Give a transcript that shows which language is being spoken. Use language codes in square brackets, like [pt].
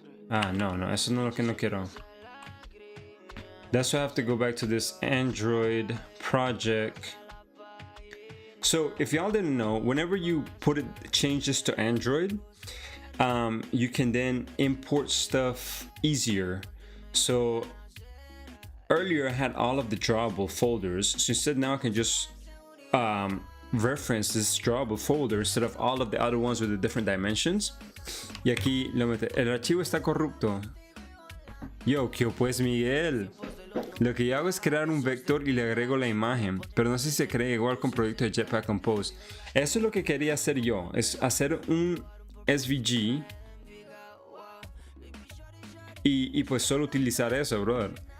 [es] Ah, no, eso no es lo que no quiero. [en] That's why I have to go back to this Android project. So if y'all didn't know, whenever you change this to Android, you can then import stuff easier. So earlier I had all of the drawable folders, so instead now I can just reference this drawable folder instead of all of the other ones with the different dimensions. [es] Y aquí lo mete. El archivo está corrupto. Yo, ¿qué pues, Miguel? Lo que yo hago es crear un vector y le agrego la imagen, pero no sé si se crea igual con proyecto de Jetpack Compose. Eso es lo que quería hacer yo, es hacer un SVG y pues solo utilizar eso, brother.